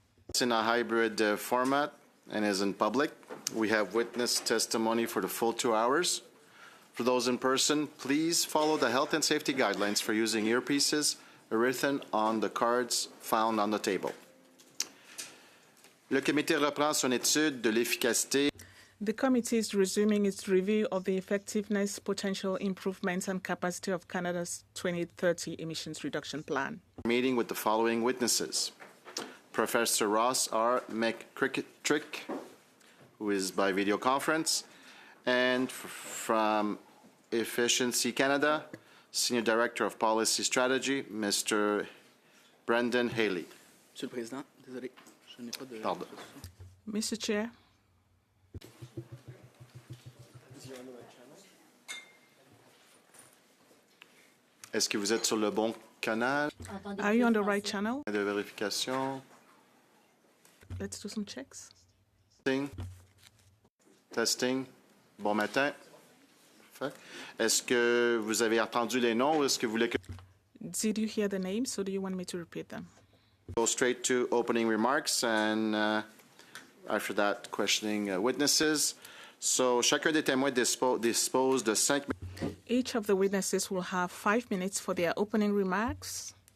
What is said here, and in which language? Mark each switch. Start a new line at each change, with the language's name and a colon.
English: It's in a hybrid format and is in public. We have witness testimony for the full 2 hours. For those in person, please follow the health and safety guidelines for using earpieces written on the cards found on the table.
French: Le comité reprend son étude de l'efficacité.
English: The committee is resuming its review of the effectiveness, potential improvements, and capacity of Canada's 2030 emissions reduction plan. Meeting with the following witnesses. Professor Ross R. McKittrick, who is by video conference, and from Efficiency Canada, Senior Director of Policy Strategy, Mr. Brendan Haley.
French: Monsieur le Président, désolé, je n'ai pas de... Pardon.
English: Mr. Chair.
French: Est-ce que vous êtes sur le bon canal
English: Are you on the right channel?
French: de vérification?
English: Let's do some checks. Testing. Testing.
French: Bon matin. Parfait. Est-ce que vous avez entendu les noms ou est-ce que vous voulez que
English: Did you hear the names, or do you want me to repeat them? go straight to opening remarks and after that questioning witnesses?
French: So, chacun des témoins dispose de 5 minutes.
English: Each of the witnesses will have 5 minutes for their opening remarks,